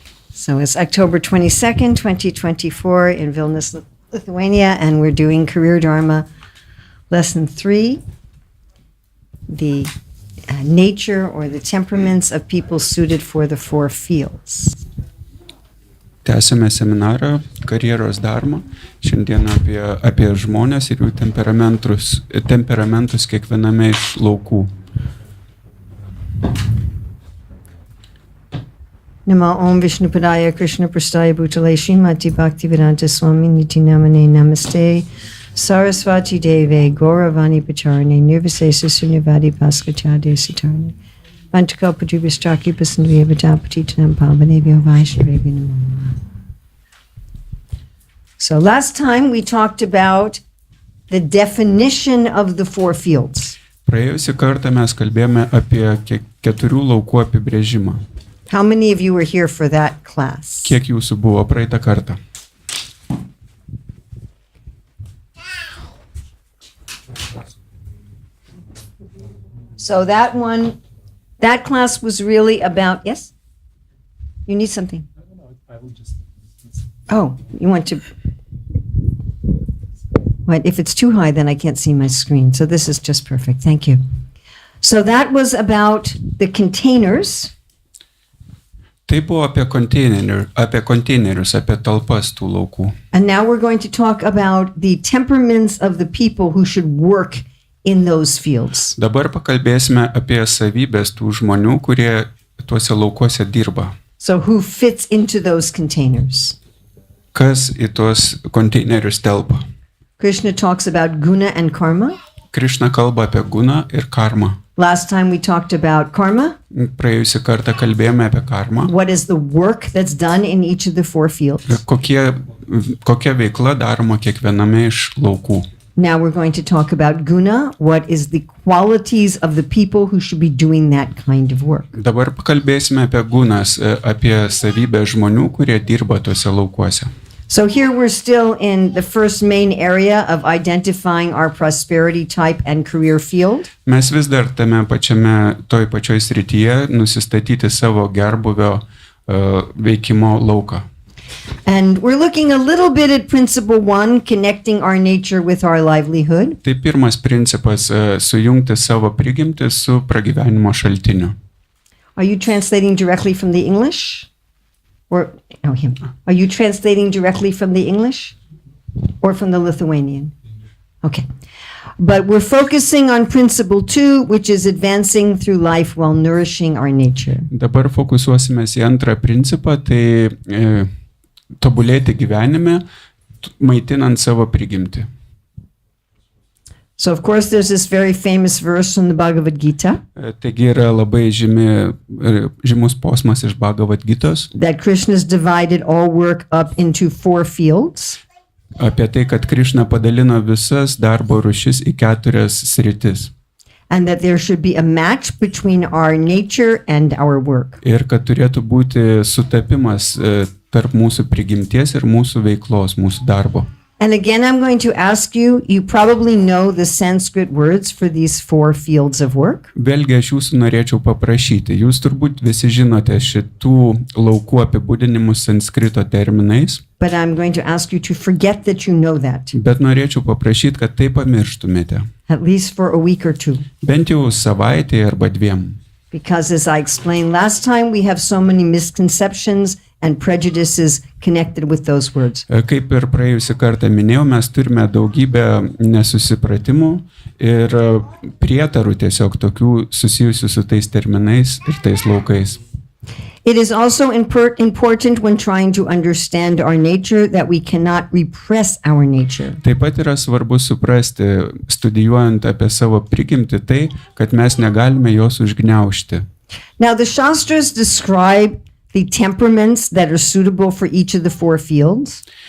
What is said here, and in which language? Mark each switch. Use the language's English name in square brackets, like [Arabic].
[English] So it's October 22nd, 2024 in Vilnius, Lithuania, and we're doing Career Dharma Lesson 3, the nature or the temperaments of people suited for the four fields. [Lithuanian] Tęsime seminarą karjeros dharma. Šiandien apie žmonės ir jų temperamentus kiekviename iš laukų. [Sanskrit] Namo Om Vishnupadaya Krishna Prasthaya Bhutale Srimati Bhaktivedanta Swami Niti Namane Namaste Sarasvati Deve Gauravani Pacharane Nirvisesa Sunyavadi Bhaskachade Sitarne Vantakalpadubhistaki Pasandriya Vatapatitanam Pavanebhyo Vaishnavevi Namo. [English] So last time we talked about the definition of the four fields. [Lithuanian] Praėjusį kartą mes kalbėjome apie keturių laukų apibrėžimą. [English] How many of you were here for that class? [Lithuanian] Kiek jūsų buvo praeitą kartą? [English] So that class was really about, yes? You need something? I will just... Oh, you want to... What? If it's too high, then I can't see my screen. So this is just perfect. Thank you. So that was about the containers. [Lithuanian] Tai buvo apie konteinerius, apie talpas tų laukų. [English] And now we're going to talk about the temperaments of the people who should work in those fields. [Lithuanian] Dabar pakalbėsime apie savybės tų žmonių, kurie tuose laukuose dirba. [English] So who fits into those containers? [Lithuanian] Kas į tuos konteinerius telpa? [English] Krishna talks about guna and karma. [Lithuanian] Krišna kalba apie guną ir karmą. [English] Last time we talked about karma. [Lithuanian] Praėjusį kartą kalbėjome apie karmą. [English] What is the work that's done in each of the four fields? [Lithuanian] Kokia veikla daroma kiekviename iš laukų. [English] Now we're going to talk about guna. What is the qualities of the people who should be doing that kind of work? [Lithuanian] Dabar pakalbėsime apie gunas, apie savybę žmonių, kurie dirba tuose laukuose. [English] So here we're still in the first main area of identifying our prosperity type and career field. [Lithuanian] Mes vis dar toj pačioj srityje nusistatyti savo gerbuvio veikimo lauką. [English] And we're looking a little bit at principle 1, connecting our nature with our livelihood. [Lithuanian] Tai pirmas principas sujungti savo prigimtį su pragyvenimo šaltiniu. [English] Are you translating directly from the English? Or no, him. Are you translating directly from the English or from the Lithuanian? Okay. But we're focusing on principle 2, which is advancing through life while nourishing our nature. [Lithuanian] Dabar fokusuosimės į antrą principą, tai tobulėti gyvenime, maitinant savo prigimtį. [English] So of course there's this very famous verse from the Bhagavad Gita. [Lithuanian] Taigi yra labai žymus posmas iš Bhagavad Gitos. [English] That Krishna's divided all work up into four fields. [Lithuanian] Apie tai, kad Krišna padalino visas darbo rūšis į 4 sritis. [English] And that there should be a match between our nature and our work. [Lithuanian] Ir kad turėtų būti sutapimas tarp mūsų prigimties ir mūsų veiklos, mūsų darbo. [English] And again, I'm going to ask you, you probably know the Sanskrit words for these four fields of work. [Lithuanian] Vėlgi aš jūsų norėčiau paprašyti. Jūs turbūt visi žinote šitų laukų apibūdinimus sanskrito terminais. [English] But I'm going to ask you to forget that you know that. [Lithuanian] Bet norėčiau paprašyti, kad tai pamirštumėte. [English] At least for a week or two. [Lithuanian] Bent jau savaitę arba 2. [English] Because as I explained last time, we have so many misconceptions and prejudices connected with those words. [Lithuanian] Kaip ir praėjusį kartą minėjau, mes turime daugybę nesusipratimų ir prietarų tiesiog tokių susijusių su tais terminais ir tais laukais. [English] It is also important when trying to understand our nature that we cannot repress our nature. [Lithuanian] Taip pat yra svarbu suprasti, studijuojant apie savo prigimtį, tai, kad mes negalime jos užgniaužti. [English] Now the Shastras describe the temperaments that are suitable for each of the four fields.